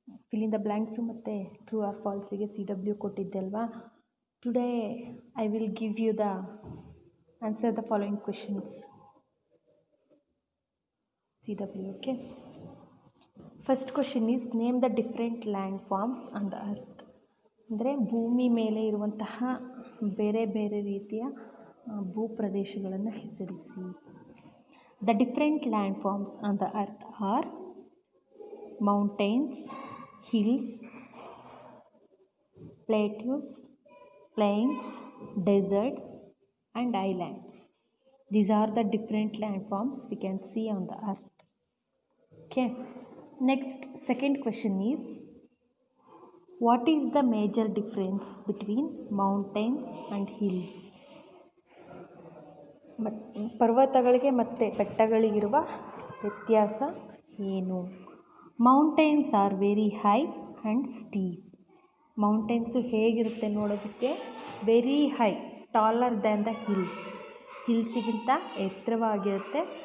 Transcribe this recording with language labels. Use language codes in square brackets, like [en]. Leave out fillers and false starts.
[en] Fill in the blanks ಮತ್ತು true or false ಗೆ CW [kn] ಕೊಟ್ಟಿದ್ದೆ ಅಲ್ವಾ. [en] Today I will give you the answer the following questions. CW, okay. First question is name the different landforms on the earth. [kn] ಅಂದರೆ ಭೂಮಿ ಮೇಲೆ ಇರುವಂತಹ ಬೇರೆ ಬೇರೆ ರೀತಿಯ ಭೂಪ್ರದೇಶಗಳನ್ನು ಹೆಸರಿಸಿ. [en] The different landforms on the earth are mountains, hills, plateaus, plains, deserts and islands. These are the different landforms we can see on the earth. Okay. Next, second question is, what is the major difference between mountains and hills? [kn] ಪರ್ವತಗಳಿಗೆ ಮತ್ತು ಬೆಟ್ಟಗಳಿಗಿರುವ ವ್ಯತ್ಯಾಸ ಏನು? [en] Mountains are very high and steep. [kn] Mountains ಹೇಗಿರುತ್ತೆ ನೋಡೋದಕ್ಕೆ? [en] Very high, taller than the hills. [kn] ಹಿಲ್ಸಿಗಿಂತ ಎತ್ತರವಾಗಿರುತ್ತೆ.